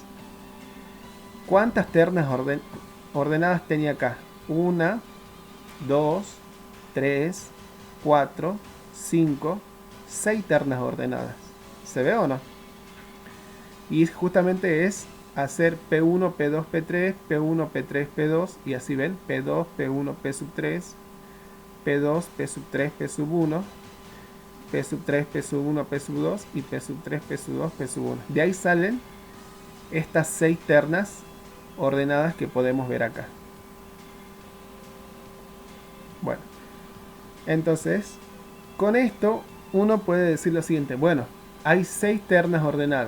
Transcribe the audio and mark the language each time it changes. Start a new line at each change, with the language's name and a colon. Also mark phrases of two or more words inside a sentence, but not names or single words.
Spanish: ¿Cuántas ternas ordenadas tenía acá? 1, 2, 3, 4, 5, 6 ternas ordenadas. ¿Se ve o no? Y justamente es hacer P1, P2, P3, P1, P3, P2 y así ven, P2, P1, P sub 3, P2, P sub 3, P sub 1, P sub 3, P sub 1, P sub 2 y P sub 3, P sub 2, P sub 1. De ahí salen estas 6 ternas ordenadas que podemos ver acá. Bueno, entonces con esto uno puede decir lo siguiente, bueno, hay 6 ternas ordenadas.